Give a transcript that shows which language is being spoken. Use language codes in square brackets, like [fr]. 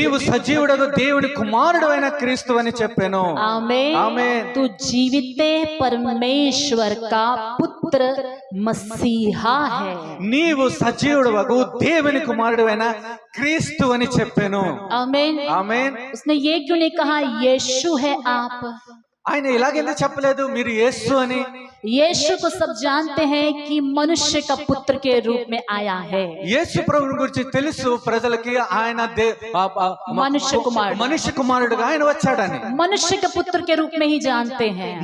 [te] నీవు సజీవుడగు దేవుని కుమారుడు అయిన క్రీస్తు అని చెప్పాను. [hi] आमेन. आमेन. तू जीविते परमेश्वर का पुत्र मसीहा है. [te] నీవు సజీవుడగు దేవుని కుమారుడు అయిన క్రీస్తు అని చెప్పాను. [hi] आमेन. [te] ఆమేన్. [hi] उसने ये क्यों नहीं कहा यीशु है आप? [te] ఆయన ఇలాగెందుకు చెప్పలేదు మీరు యేసు అని? [hi] यीशु को सब जानते हैं कि मनुष्य का पुत्र के रूप में आया है. [te] యేసు ప్రభువుని గురించి తెలుసు ప్రజలకి, ఆయన [hi] मनुष्य कुमार. [te] మనుష్య కుమారుడుగా ఆయన వచ్చాడని. [hi] मनुष्य के पुत्र के रूप में ही जानते हैं.